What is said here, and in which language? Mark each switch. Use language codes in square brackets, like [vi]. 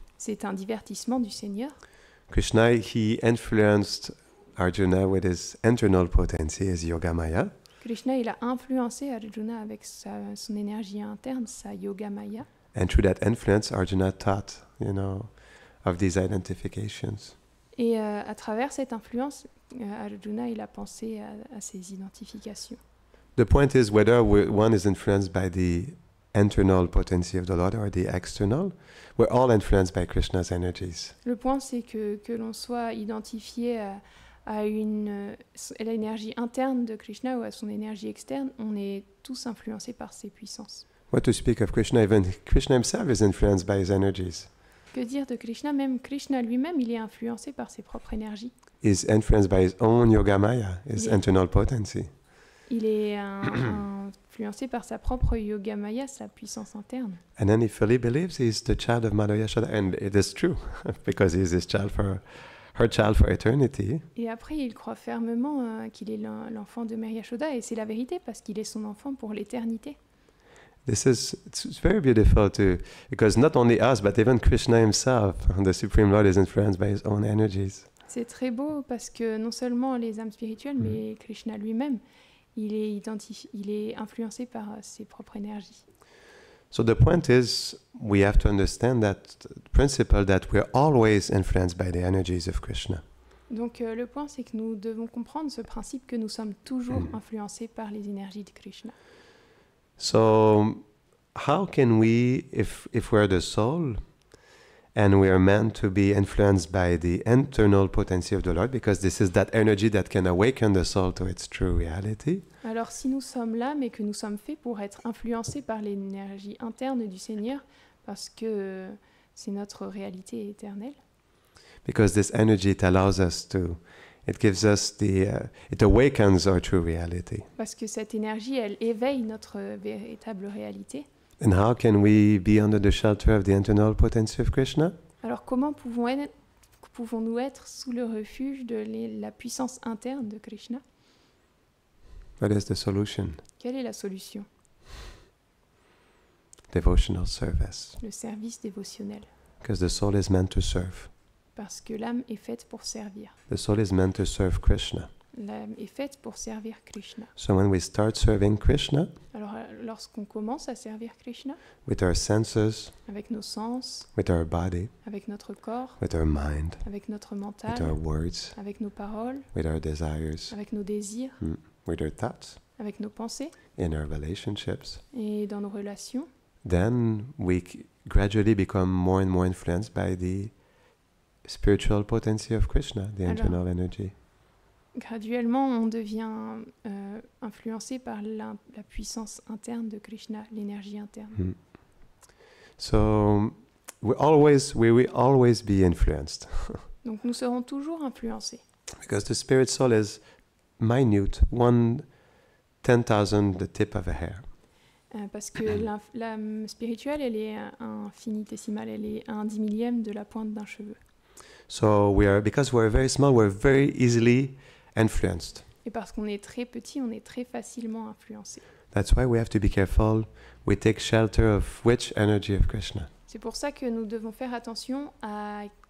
[fr] C'est un divertissement du Seigneur. [en] Krishna, he influenced Arjuna with his internal potency, his Yogamaya. [fr] Krishna, il a influencé Arjuna avec son énergie interne, sa Yogamaya. [en] And through that influence, Arjuna taught, of these identifications. [fr] Et à travers cette influence, Arjuna, il a pensé à ces identifications. [en] The point is whether one is influenced by the internal potency of the Lord or the external, we're all influenced by Krishna's energies. [fr] Le point, c'est que l'on soit identifié à l'énergie interne de Krishna ou à son énergie externe, on est tous influencés par ses puissances. [en] What to speak of Krishna, even Krishna himself is influenced by his energies. [fr] Que dire de Krishna? Même Krishna lui-même, il est influencé par ses propres énergies. [en] He's influenced by his own yogamaya, his Yeah. internal potency. [fr] Il est influencé par sa propre yogamaya, sa puissance interne. [en] And then he fully believes he's the child of Mother Yashoda, and it is true, because he's his child her child for eternity. [fr] Et après, il croit fermement qu'il est l'enfant de Mère Yashoda, et c'est la vérité, parce qu'il est son enfant pour l'éternité. [en] It's very beautiful because not only us, but even Krishna himself, the Supreme Lord, is influenced by his own energies. [fr] C'est très beau, parce que non seulement les âmes spirituelles, mais Krishna lui-même, il est influencé par ses propres énergies. [en] So the point is, we have to understand that principle that we're always influenced by the energies of Krishna. [fr] Donc le point, c'est que nous devons comprendre ce principe que nous sommes toujours influencés par les énergies de Krishna. [en] So how can we, if we're the soul, and we are meant to be influenced by the internal potency of the Lord, because this is that energy that can awaken the soul to its true reality. [fr] Alors si nous sommes là, mais que nous sommes faits pour être influencés par l'énergie interne du Seigneur, parce que c'est notre réalité éternelle. [en] Because this energy, it allows us to, it gives us it awakens our true reality. [fr] Parce que cette énergie, elle éveille notre véritable réalité. [en] And how can we be under the shelter of the internal potency of Krishna? [fr] Alors comment pouvons-nous être sous le refuge de la puissance interne de Krishna? [en] What is the solution? [fr] Quelle est la solution? [en] Devotional service. [fr] Le service dévotionnel. [en] Because the soul is meant to serve. [fr] Parce que l'âme est faite pour servir. [en] The soul is meant to serve Krishna. [fr] L'âme est faite pour servir Krishna. [en] So when we start serving Krishna, [fr] Alors lorsqu'on commence à servir Krishna, [en] with our senses, [fr] avec nos sens, [en] with our body, [fr] avec notre corps, [en] with our mind, [fr] avec notre [en] with [fr] mental, [en] our words, [fr] avec nos paroles, [en] with our desires, [fr] avec nos désirs, [en] with our thoughts, [fr] avec nos pensées [en] in our relationships, [fr] et dans nos relations, [en] then we gradually become more and more influenced by the spiritual potency of Krishna, the internal energy. [fr] graduellement on devient influencé par la puissance interne de Krishna, l'énergie interne. [en] So we will always be influenced. [fr] Donc nous serons toujours influencés. [en] Because the spirit soul is minute, 1/10,000 the tip of a hair. [fr] Parce que l'âme spirituelle, elle est infinitésimale, elle est 1/10,000 de la pointe d'un cheveu. [en] So because we're very small, we're very easily influenced. [fr] Et parce qu'on est très petit, on est très facilement influencé. [en] That's why we have to be careful. We take shelter of which energy of Krishna. [fr] C'est pour ça que nous devons faire attention à